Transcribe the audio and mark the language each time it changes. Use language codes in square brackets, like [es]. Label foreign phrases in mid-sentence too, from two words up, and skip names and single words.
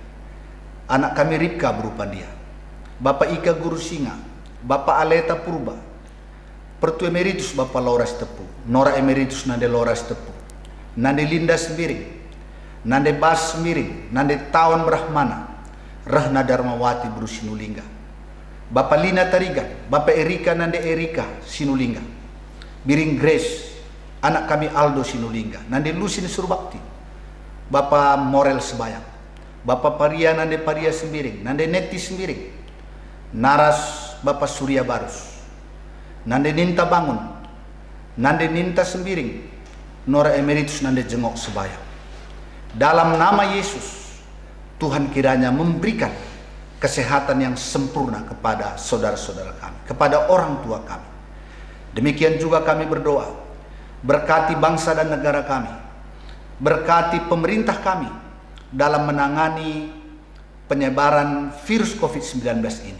[id] anak kami Ripka Bru Pandia, Bapak Ika Guru Singa, Bapak Aleta Purba, Pertua Emeritus Bapak Laura Tepu, Nora Emeritus Nande Laura Tepu, Nande Linda Sembiring, Nande Bas Sembiring, Nande Tawan Brahmana, Rahna Darmawati Bru Sinulingga, Bapak Lina Tarigan, Bapak Erika Nande Erika Sinulingga, Biring Grace, anak kami Aldo Sinulingga, Nande Lusin Surbakti, Bapak Morel Sebayang, Bapak Paria Nande Paria Sembiring, Nande Neti Sembiring, Naras Bapak Surya Barus, Nande Ninta Bangun, Nande Ninta Sembiring, Nora Emeritus Nande Jengok Sebayang. Dalam nama Yesus, Tuhan kiranya memberikan kesehatan yang sempurna kepada saudara-saudara kami, kepada orang tua kami. Demikian juga kami berdoa, berkati bangsa dan negara kami, berkati pemerintah kami dalam menangani penyebaran virus COVID-19 ini.